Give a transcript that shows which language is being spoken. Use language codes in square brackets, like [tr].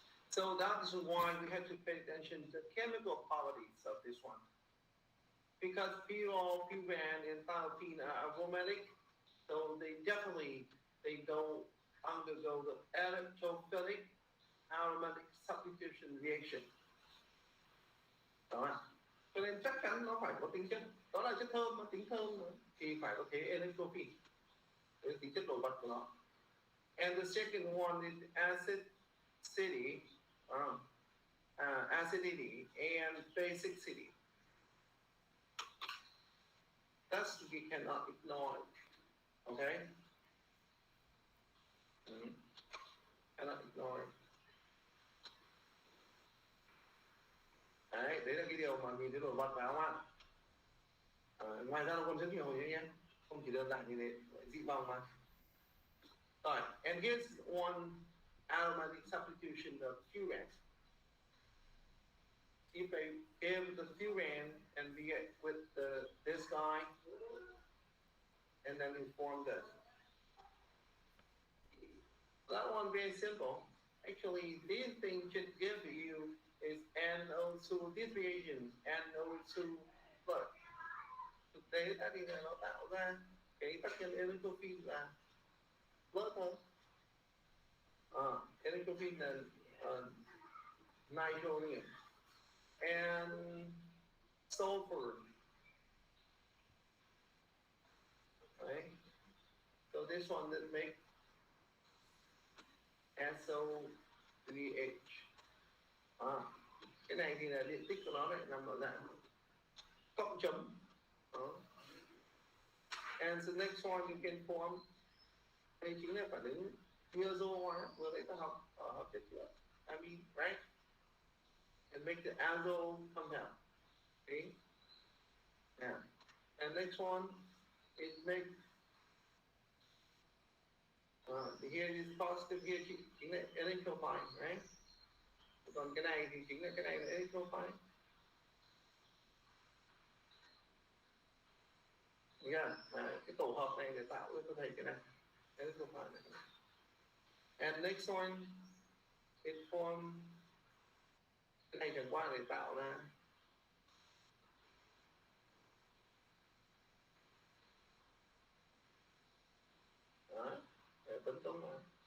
[en] So that is why we have to pay attention to the chemical qualities of this one. Because phenol, furan, and thiophene are aromatic, so they don't undergo the electrophilic aromatic substitution reaction. [vi] Đó. Cho nên chắc chắn nó phải có tính chất, đó là chất thơm, tính thơm nữa, thì phải có thế electrophile, đấy là tính chất nổi bật của nó. [en] And the second one is acidity, acidity and basicity. That's we cannot ignore. Okay? Cannot ignore. [vi] Đấy là cái điều mà nhìn thấy nổi bật phải không ạ? Ngoài ra nó còn rất nhiều nhé, không chỉ đơn giản như thế, dị vòng mà. Rồi, [en] and here's one aromatic substitution of furan. If the furan and we get with this guy, and then we form this. That one very simple. Actually, this thing should give you is NO2, this reagent, NO2 plus. [vi] Thực tế ta thì nó tạo ra cái tác nhân electrophile là plus thôi. [en] Electrophile là nitrogen and sulfur. Right? So this one that make SO3H. [vi] Cái này thì là điện tích của nó lại nằm ở dạng cộng chấm. [en] And the next one you can form, [vi] đây chính là phản ứng diazo hóa vừa nãy ta học ở hợp chất chữa amine, right? [en] And make the azo compound. Okay? Yeah. And next one is make here is positive, here [vi] chính là [en] electrophile, right? [vi] Còn cái này thì chính là cái này là electrophile. Yeah, cái tổ hợp này để tạo ra cho thầy cái này electrophile này. [en] And next one it form, [vi] cái này chẳng qua để tạo ra đó, để tấn công nó.